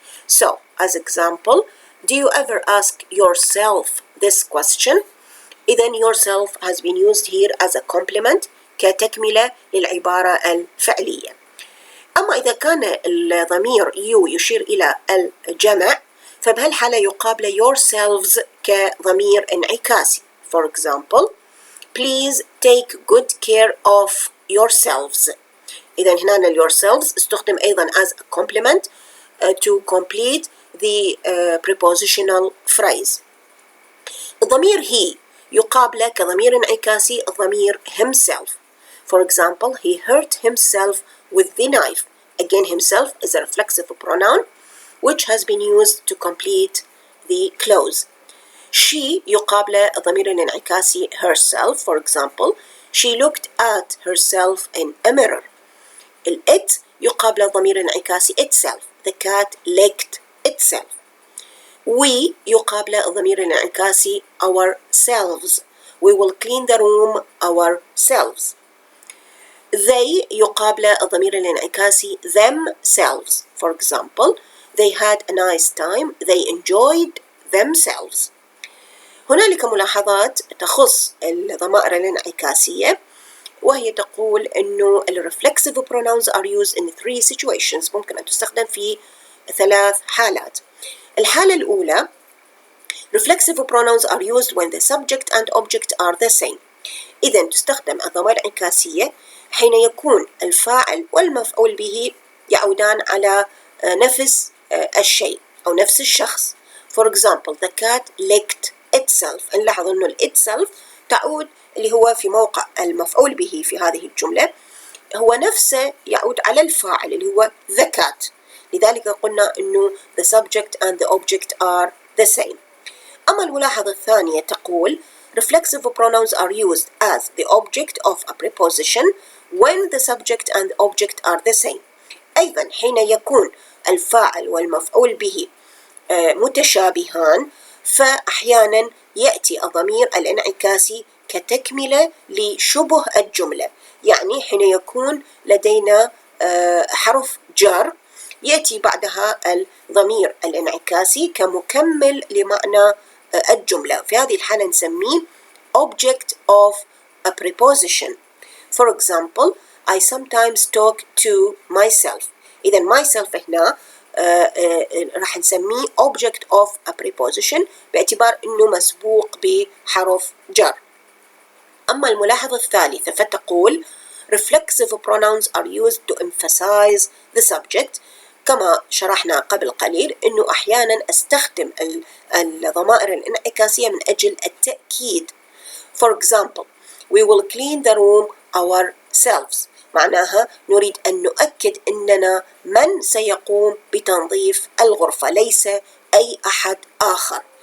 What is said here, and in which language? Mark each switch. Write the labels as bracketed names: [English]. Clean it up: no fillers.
[English] So, as example, do you ever ask yourself this question? إذن yourself has been used here as a complement [Arabic] كتكملة للعبارة الفعلية. أما إذا كان الضمير you يشير إلى الجمع فبهالحالة يقابل yourselves كضمير انعكاسي. [English] For example, please take good care of yourselves. [Arabic] إذن هنا [English] yourselves [Arabic] استخدم أيضا [English] as a complement to complete the prepositional phrase. [Arabic] الضمير he يقابل كضمير انعكاسي الضمير himself. [English] For example, he hurt himself with the knife. Again, himself is a reflexive pronoun which has been used to complete the clause. [Arabic] She يقابل الضمير الانعكاسي herself. [English] For example, she looked at herself in a mirror. [Arabic] it يقابل الضمير الانعكاسي itself. [English] The cat licked itself. [Arabic] We يقابل الضمير الانعكاسي ourselves. [English] We will clean the room ourselves. [Arabic] They يقابل الضمير الانعكاسي themselves. [English] For example, they had a nice time. They enjoyed themselves. [Arabic] هنالك ملاحظات تخص الضمائر الانعكاسية وهي تقول إنه [English] reflexive pronouns are used in 3 situations. [Arabic] ممكن أن تستخدم في 3 حالات. الحالة الأولى [English] reflexive pronouns are used when the subject and object are the same. [Arabic] إذن تستخدم الضمائر الانعكاسية حين يكون الفاعل والمفعول به يعودان على نفس الشيء أو نفس الشخص. [English] For example, the cat licked itself. [Arabic] نلاحظ أنه itself تعود اللي هو في موقع المفعول به في هذه الجملة هو نفسه يعود على الفاعل اللي هو [English] the cat. [Arabic] لذلك قلنا أنه [English] the subject and the object are the same. [Arabic] أما الملاحظة الثانية تقول [English] reflexive pronouns are used as the object of a preposition when the subject and object are the same. [Arabic] أيضا حين يكون الفاعل والمفعول به متشابهان فأحيانا يأتي الضمير الانعكاسي كتكملة لشبه الجملة. يعني حين يكون لدينا حرف جر يأتي بعدها الضمير الانعكاسي كمكمل لمعنى الجملة. في هذه الحالة نسميه [English] object of a preposition. For example, I sometimes talk to myself. [Arabic] إذا myself هنا راح نسميه [English] object of a preposition [Arabic] باعتبار أنه مسبوق بحرف جر. أما الملاحظة الثالثة فتقول [English] reflexive pronouns are used to emphasize the subject. [Arabic] كما شرحنا قبل قليل أنه أحيانا أستخدم الضمائر الانعكاسية من أجل التأكيد. [English] For example, we will clean the room ourselves. [Arabic] معناها نريد أن نؤكد أننا من سيقوم بتنظيف الغرفة ليس أي أحد آخر.